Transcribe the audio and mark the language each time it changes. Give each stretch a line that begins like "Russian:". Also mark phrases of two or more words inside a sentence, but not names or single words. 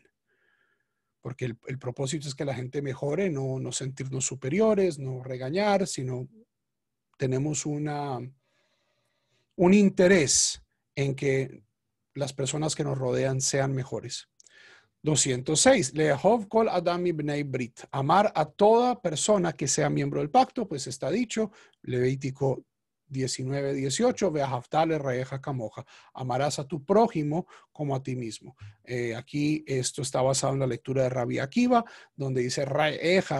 Spanish: Porque el propósito es que la gente mejore, no sentirnos superiores, no regañar, sino tenemos un interés en que las personas que nos rodean sean mejores. 206.
Hebrew: לאהוב כל אדם מבני ברית.
Spanish: Amar a toda persona que sea miembro del pacto, pues está dicho, Levítico 19:18,
Hebrew: ואהבת לרעך כמוך.
Spanish: Amarás a tu prójimo como a ti mismo. Aquí esto está basado en la lectura de Rabbi Akiva, donde dice reeja.